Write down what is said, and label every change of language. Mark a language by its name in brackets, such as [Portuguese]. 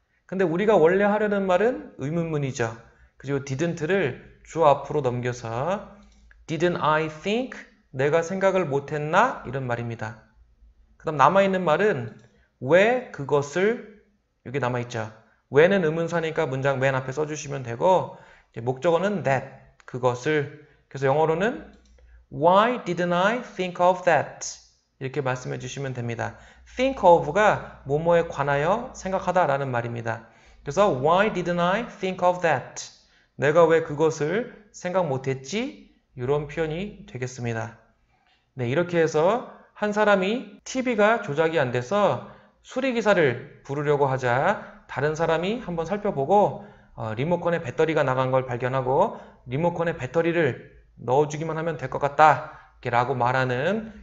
[Korean] 근데 우리가 원래 하려는 말은 의문문이죠. 그리고 didn't를 주어 앞으로 넘겨서 [English] Didn't I think? [Korean] 내가 생각을 못했나? 이런 말입니다. 그 다음 남아있는 말은 왜 그것을 여기 남아있죠. 왜는 의문사니까 문장 맨 앞에 써주시면 되고 목적어는 that, 그것을. 그래서 영어로는 [English] Why didn't I think of that? [Korean] 이렇게 말씀해 주시면 됩니다. think of가 뭐뭐에 관하여 생각하다 라는 말입니다. 그래서 [English] Why didn't I think of that? [Korean] 내가 왜 그것을 생각 못했지? 이런 표현이 되겠습니다. 네, 이렇게 해서 한 사람이 TV가 조작이 안 돼서 수리기사를 부르려고 하자 다른 사람이 한번 살펴보고 리모컨에 배터리가 나간 걸 발견하고 리모컨에 배터리를 넣어주기만 하면 될 것 같다 라고 말하는